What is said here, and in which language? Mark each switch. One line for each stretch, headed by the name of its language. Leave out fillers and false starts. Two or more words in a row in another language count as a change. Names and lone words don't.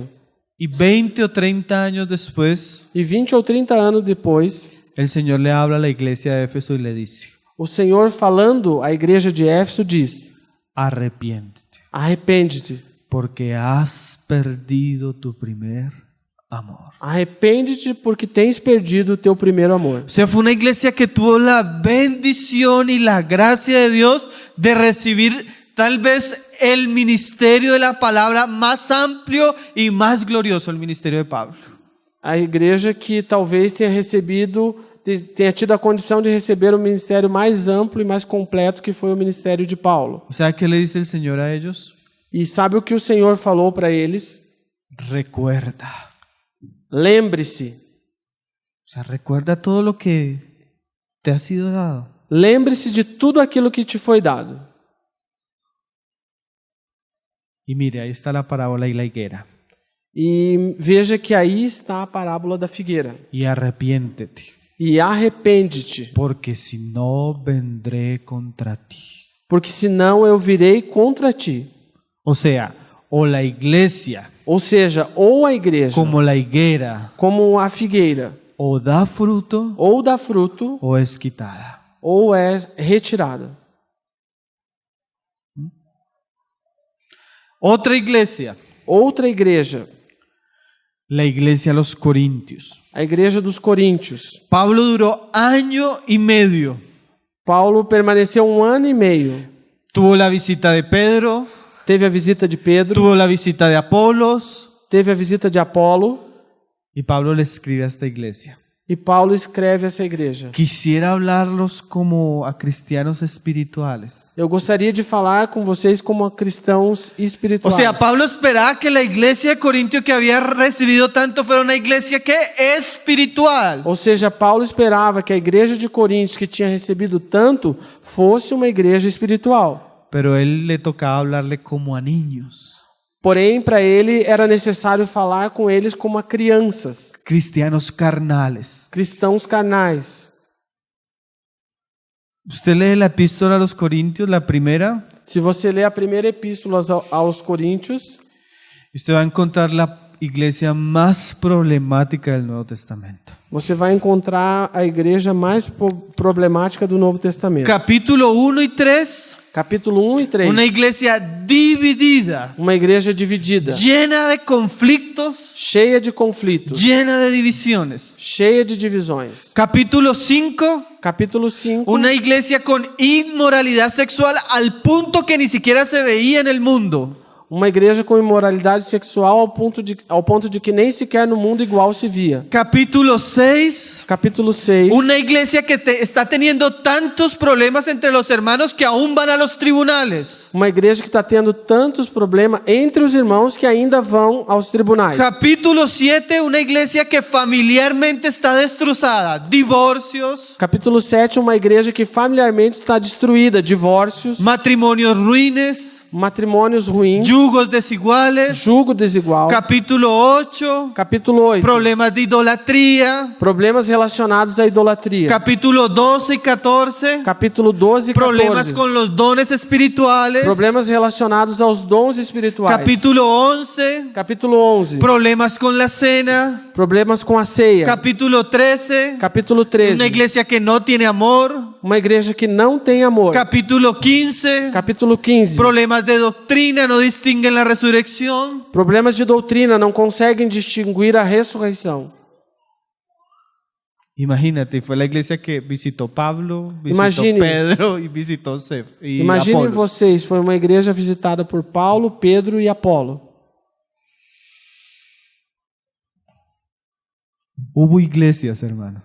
Spanish: Y 20 o 30 años después,
Portuguese: E 20 ou 30 anos depois,
Spanish: el Señor le habla a la iglesia de Éfeso y le dice,
Portuguese: o Senhor falando à igreja de Éfeso diz:
Spanish: arrepiéntete,
Portuguese: arrepende-te.
Spanish: porque has perdido tu primer amor.
Portuguese: Arrepende-te porque tens perdido o teu primeiro amor.
Spanish: O sea, fue una iglesia que tuvo la bendición y la gracia de Dios de recibir tal vez el ministerio de la palabra más amplio y más glorioso, el ministerio de Pablo.
Portuguese: A igreja que talvez tenha tido a condição de receber o ministério mais amplo e mais completo que foi o ministério de Paulo.
Spanish: O sea, ¿qué le dice el Señor a ellos?
Portuguese: E sabe o que o Senhor falou para eles?
Spanish: Recuerda.
Portuguese: Lembre-se.
Spanish: O sea, recuerda todo lo que te ha sido dado.
Portuguese: Lembre-se de tudo aquilo que te foi dado.
Spanish: Y mire, ahí está la parábola y la higuera.
Portuguese: E veja que aí está a parábola da figueira.
Spanish: Y arrepiéntete,
Portuguese: E arrepende-te,
Spanish: porque si no vendré contra ti.
Portuguese: porque senão eu virei contra ti.
Spanish: O sea, o la iglesia,
Portuguese: Ou seja, ou a igreja,
Spanish: como la higuera,
Portuguese: como a figueira,
Spanish: o da fruto
Portuguese: ou dá fruto,
Spanish: o es quitada.
Portuguese: ou é retirada.
Spanish: Otra iglesia,
Portuguese: Outra igreja,
Spanish: la iglesia de los Corintios.
Portuguese: a igreja dos Coríntios.
Spanish: Pablo duró 1 año y medio.
Portuguese: Paulo permaneceu 1 ano e meio.
Spanish: Tuvo la visita de Pedro,
Portuguese: teve a visita de Pedro,
Spanish: tuvo la visita de Apolos,
Portuguese: teve a visita de Apolo,
Spanish: y Pablo le escribe a esta iglesia.
Portuguese: e Paulo escreve essa igreja.
Spanish: Quisiera hablarlos como a cristianos espirituales.
Portuguese: Eu gostaria de falar com vocês como a cristãos
Spanish: O
Portuguese: espirituais.
Spanish: sea, Pablo esperaba que la iglesia de Corintio que había recibido tanto fuera una iglesia que espiritual.
Portuguese: Ou seja, Paulo esperava que a igreja de Coríntios, que tinha recebido tanto, fosse uma igreja espiritual.
Spanish: Pero él le tocaba hablarle como a niños,
Portuguese: Porém, para ele era necessário falar com eles como a crianças,
Spanish: cristianos carnales.
Portuguese: cristãos carnais.
Spanish: Usted lee la epístola a los Corintios, la primera,
Portuguese: Se você ler a primeira epístola aos Coríntios,
Spanish: usted va a encontrar la iglesia más problemática del Nuevo Testamento.
Portuguese: você vai encontrar a igreja mais problemática do Novo Testamento.
Spanish: Capítulo 1 y 3,
Portuguese: Capítulo 1 e 3.
Spanish: una iglesia dividida,
Portuguese: Uma igreja dividida,
Spanish: llena de conflictos,
Portuguese: cheia de conflitos,
Spanish: llena de divisiones.
Portuguese: cheia de divisões.
Spanish: Capítulo 5,
Portuguese: Capítulo 5.
Spanish: una iglesia con inmoralidad sexual al punto que ni siquiera se veía en el mundo.
Portuguese: Uma igreja com imoralidade sexual ao ponto de que nem sequer no mundo igual se via.
Spanish: Capítulo 6,
Portuguese: Capítulo 6.
Spanish: una iglesia que está teniendo tantos problemas entre los hermanos que aún van a los tribunales.
Portuguese: Uma igreja que está tendo tantos problemas entre os irmãos que ainda vão aos tribunais.
Spanish: Capítulo 7, una iglesia que familiarmente está destrozada. Divorcios,
Portuguese: Capítulo 7, uma igreja que familiarmente está destruída, divórcios,
Spanish: matrimonios ruines,
Portuguese: matrimônios ruins,
Spanish: yugos desiguales.
Portuguese: jugo desigual.
Spanish: Capítulo 8,
Portuguese: Capítulo 8,
Spanish: problemas de idolatría.
Portuguese: problemas relacionados à idolatria.
Spanish: Capítulo 12 y 14,
Portuguese: Capítulo 12 e 14,
Spanish: problemas con los dones espirituales.
Portuguese: problemas relacionados aos dons espirituais.
Spanish: Capítulo 11,
Portuguese: Capítulo 11,
Spanish: problemas con la cena.
Portuguese: problemas com a ceia.
Spanish: Capítulo 13,
Portuguese: Capítulo 13,
Spanish: una iglesia que no tiene amor.
Portuguese: uma igreja que não tem amor.
Spanish: Capítulo 15,
Portuguese: Capítulo 15,
Spanish: problemas de doctrina, no distinguen la resurrección.
Portuguese: problemas de doutrina, não conseguem distinguir a ressurreição.
Spanish: Imagínate, fue la iglesia que visitó Pablo, visitó
Portuguese: Imagine.
Spanish: Pedro y visitó y
Portuguese: Imaginem
Spanish: Apolos.
Portuguese: vocês, foi uma igreja visitada por Paulo, Pedro e Apolo.
Spanish: Hubo iglesias, hermano,